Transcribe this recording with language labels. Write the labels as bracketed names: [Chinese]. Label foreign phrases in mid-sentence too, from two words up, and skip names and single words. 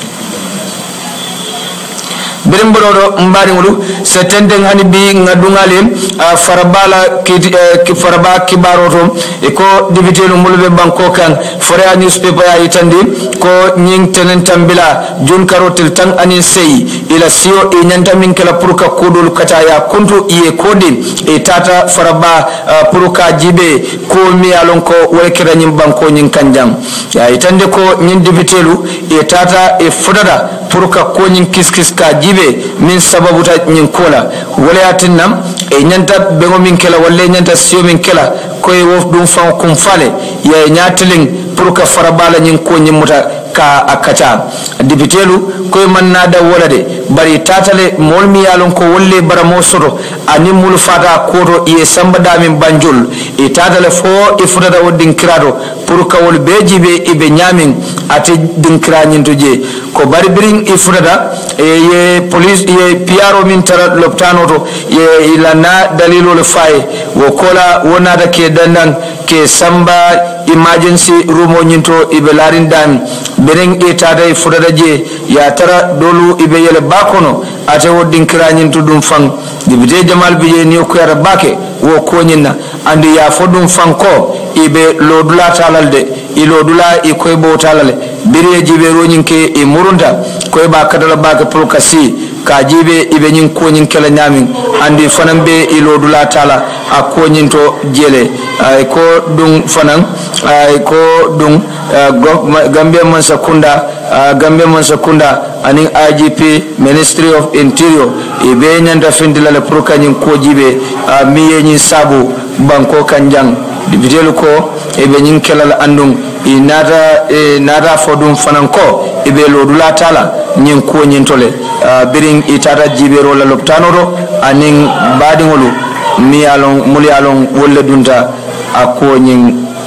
[Mandingo] birim borodo mbari ngulu setenden hani bi ngadungale farabala ki faraba kibaroto e ko député no mulbe banko kan fora newspaper ya itandi ko nying tenen tambila jun karotel tan anin sey ila sio e nyanta min kala purka kodol kata ya kuntu e kodi e tata faraba purka jibe ko mi alon ko wekira nyim banko nyin kanjam ya itande ko nyin député lu e tata e fudada purka ko nyin kiskis ka jibe min sababu ta nyin kola wala yatinam e nyanta bengo min kala wala nyanta sio min kala ko e wof dum fa kum fale ya nyateling purka farabala nyin ko nyin muta ka akata dibitelu ko man nada wolade bari tatale molmi yalon ko wolle bara mo soto ani mul fata koto e sambada min banjul e tatale fo e fudada woddin kirado pour ka wol bejibe e be nyamin ate din kiranyin toje ko bari birin e fudada e ye police ye piaro min tara loptano to ye ilana dalilo le fay wo kola wonada ke dandan ke samba [English] emergency room [Mandingo] nyinto ibe larin dami beren etada e fudada je ya tara dolu ibe yele bakono ate woddin kiranyin to dum fang dibite jamal biye ni ko yara bake wo ko nyinna andi ya fodum fanko ibe lodula talalde ilodula e koy bo talale bire jibe roñinke e murunda koy ba kadala bake prokasi ka jibe ibe nyin ko nyin kala nyamin andi fanan be ilodula tala a ko nyinto jele ay ko dum fanan ay ko dum Gambia man sakunda aning IGP Ministry of Interior ibe nyanda findila le proka nyin ko jibe miye nyin sabu banko kanjang dibitelu ko ibe nyin kala andum nada fodum fananko ibe lodula tala nyin ko nyin tole biring itata jibero la loptanoro aning badingolu mi alon muli alon wolle dunta akko nyin